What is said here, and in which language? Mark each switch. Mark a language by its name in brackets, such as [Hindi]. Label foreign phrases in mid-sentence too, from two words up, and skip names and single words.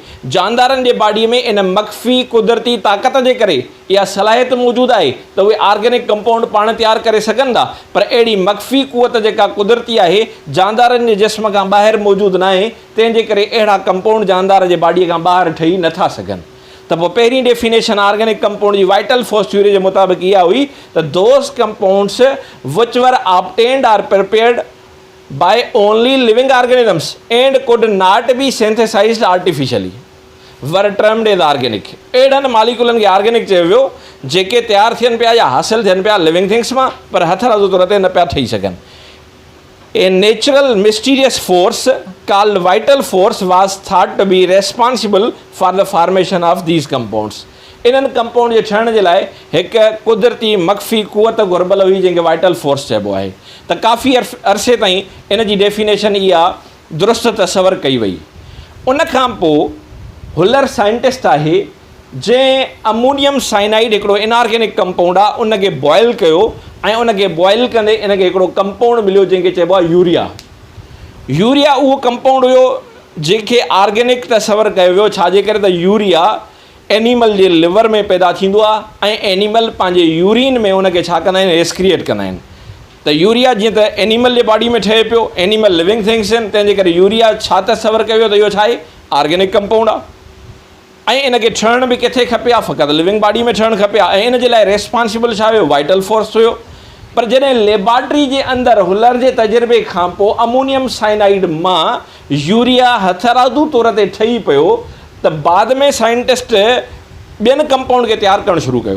[Sindhi] जानदारनि जे बॉडीअ में इन मख़फ़ी कुदरती ताक़त जे करे इहा सलाहियत मौजूदु आहे त उहे [English] organic compound [Sindhi] पाण तयारु करे सघनि था। पर अहिड़ी मख़फ़ी कुवत जेका कुदरती आहे जानदारनि जे जिस्म खां ॿाहिरि मौजूदु न आहे, तंहिंजे करे अहिड़ा कंपाउंड जानदार जे बॉडीअ खां ॿाहिरि ठही नथा सघनि। [English] त पोइ पहिरीं definition organic compound जी vital force theory [Sindhi] जे मुताबिक़ इहा हुई त [English] those compounds which were obtained or prepared by only living organisms and could not be synthesized artificially were termed as organic. [Sindhi] अहिड़नि मालिकुलनि खे ऑर्गेनिक चयो वियो जेके तयारु थियनि पिया या हासिलु थियनि पिया [English] living things [Sindhi] मां, पर हथरादू तौर ते न पिया ठही सघनि। [English] A natural mysterious force called vital force was thought to be responsible for the formation of these compounds. [Sindhi] इन्हनि कंपाउंड जे ठहण जे लाइ हिकु कुदरती मख़फ़ी कुवत घुरबल हुई जंहिंखे [English] vital force [Sindhi] चइबो आहे। त काफ़ी अरसे ताईं इन जी डेफिनेशन इहा दुरुस्त तसवर कई वई। उन खां पोइ हुलर साइंटिस्ट आहे जंहिं [English] ammonium cyanide [Sindhi] हिकिड़ो [English] inorganic compound [Sindhi] आहे उनखे बॉइल कयो ऐं उनखे बॉइल कंदे इनखे हिकिड़ो कंपाउंड मिलियो जंहिंखे चइबो आहे यूरिया। यूरिया उहो कंपाउंड हुयो जंहिंखे ऑर्गेनिक तसवर कयो वियो, छाजे करे त यूरिया एनिमल जे लिवर में पैदा थींदो आहे ऐं एनिमल पंहिंजे यूरिन में उनखे छा कंदा आहिनि, एक्सक्रिएट कंदा आहिनि। त यूरिया जीअं त एनिमल जे बॉडी में ठहे पियो, [English] animal living things [Sindhi] आहिनि, तंहिंजे करे यूरिया छा तसवर कयो वियो त इहो छा आहे, [English] organic compound [Sindhi] आहे। ऐं इनखे ठहण बि किथे खपे आहे, फ़क़ति [English] living body [Sindhi] में ठहणु खपे आहे, ऐं इन जे लाइ रेस्पॉन्सिबल छा हुयो, [English] vital force [Sindhi] हुयो। पर जॾहिं लेबॉर्ट्री जे अंदरि हुलर जे तजुर्बे खां पोइ [English] ammonium cyanide [Sindhi] मां यूरिया हथरादू तौर ते ठही पियो त बाद में साइंटिस्ट ॿियनि कंपाउंड खे तयारु करणु शुरू कयो।